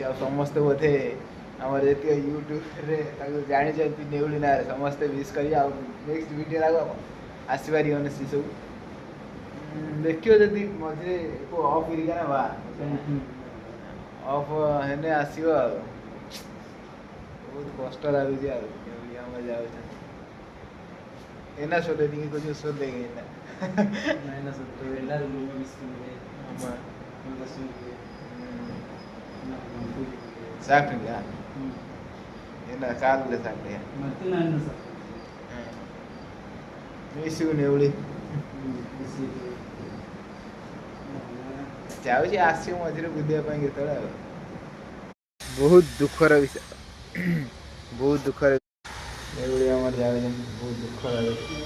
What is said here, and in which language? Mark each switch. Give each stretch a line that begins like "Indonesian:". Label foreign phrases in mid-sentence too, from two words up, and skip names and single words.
Odia: ଆଉ ସମସ୍ତେ ବୋଧେ ଆମର ଯେତିକି ୟୁଟ୍ୟୁବରେ ତାକୁ ଜାଣିଛନ୍ତି ନେଉଳି ନାଁରେ ସମସ୍ତେ ୱିଶ୍ କରିବେ। ଆଉ
English: next video
Odia: ଆଗ ଆସିପାରିବନି ସେ ସବୁ ଦେଖିବ ଯଦି ମଝିରେ ଅଫ୍ କରିକା ନା ବା ଅଫ୍ ହେଲେ ଆସିବ ଆଉ। ବହୁତ କଷ୍ଟ ଲାଗୁଛି ଆଉ ନେଉଳି ଆମର ଯାଉଛନ୍ତି।
Tamil: என்ன சொல்ற நீங்க கொஞ்சம் சொல்லுங்க என்ன நான் என்ன சொல்றது, எல்லாரும் ரொம்ப மிஸ் பண்ணுவேன். ஆமா ரொம்ப கஷ்டமா சாப்பிட்டீங்களா? என்ன காலையில் சாப்பிட்டியா? மற்ற நான் என்ன சாப்பிட்டேன்
Odia: ମିଶିବୁ ନେଉଳି ଯାଉଛି, ଆସିବ ମଝିରେ ବୁଲିବା ପାଇଁ କେତେବେଳେ ଆଉ। ବହୁତ ଦୁଃଖର ବିଷୟ, ବହୁତ ଦୁଃଖର ନେଉଳି ଆମର ଯାଉଛନ୍ତି, ବହୁତ ଦୁଃଖ ଲାଗୁଛି।